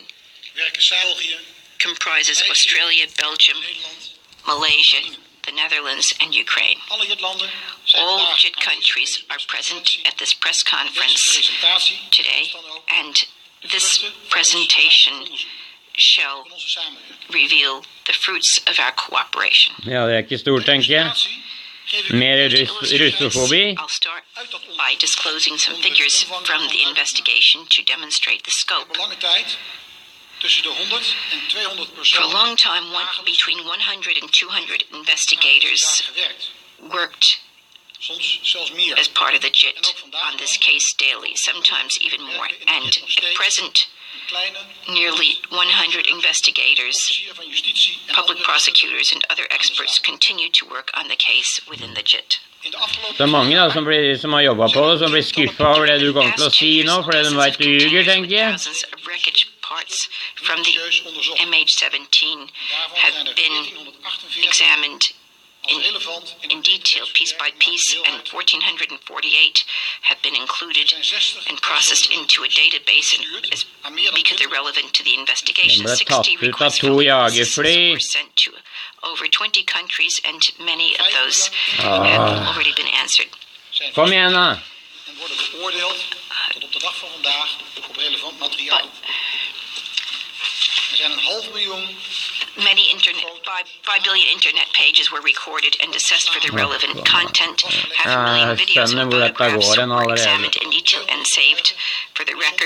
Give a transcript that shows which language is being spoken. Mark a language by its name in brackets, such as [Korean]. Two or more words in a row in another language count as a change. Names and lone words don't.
[English] Comprises Australia, Belgium, Malaysia, the Netherlands, and Ukraine. All JIT countries are present at this press conference today, and this presentation shall reveal the fruits of our cooperation. [Norwegian] Ja, det ikke stort, tenker jeg. Mer russofobi. [English] I'll start by disclosing some figures from the investigation to demonstrate the scope. For a long time, between 100 and 200 investigators worked as part of the JIT on this case daily, sometimes even more. And at present, nearly 100 investigators, public prosecutors, and other experts continue to work on the case within the JIT. [Norwegian] Så mange da, som har jobbet på det, som blir skuffet over det du kommer til å si nå, fordi de vet du ljuger, tenker jeg. [English] Thousands of wreckage parts from the MH17 have been examined in detail, piece by piece, and 1,448 have been included and processed into a database because they're relevant to the investigation. 60 requests were sent to over 20 countries, and many of those have already been answered. [Norwegian] Kom igjen da. [English] Many 5 billion internet pages were recorded and assessed for the relevant content. 500,000 videos and photographs were examined in detail and saved for the record.